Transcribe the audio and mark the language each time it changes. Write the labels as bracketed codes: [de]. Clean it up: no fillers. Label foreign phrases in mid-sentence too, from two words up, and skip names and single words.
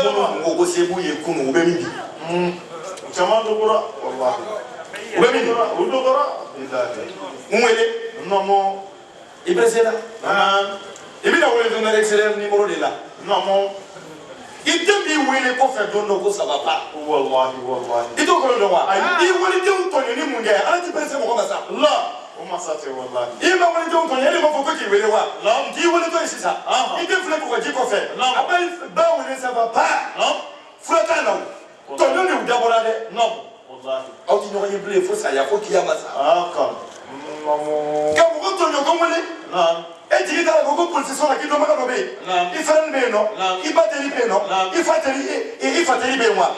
[bm] Minnu ko ko se b'u ye kunun u bɛ min di. Caman dɔgɔra. U bɛ min di. U dɔgɔra. N wele. I perese la. I bɛna wele don dɔ [fr] extérieur numéro [bm] de la. I den b'i wele kɔfɛ don dɔ ko [fr] ça va pas. [bm] I t'o kɔrɔ dɔn wa? I waledenw tɔɲɔni mun kɛ Ala t'i perese mɔgɔ ma sa. O masa tɛ wallahi. I ma waledenw tɔɲɔ e de b'a fɔ ko k'i wele wa? K'i weletɔ ye sisan. I den filɛ k'u ka ji kɔfɛ. A b'a wele [fr] ça va pas. [bm] Fura t'a la o. Tɔɲɔ de y'u dabɔra dɛ. Aw ti ɲɔgɔn ye bilen fo saya fo kiyama sa. Ka mɔgɔ tɔɲɔ ko wele. E jigi t'a la ko politisiyɔn la k'i dɔnbaga dɔ bɛ yen. I fɛrɛni bɛ yen nɔ. I ba teri bɛ yen nɔ. I fa teri bɛ yen wa?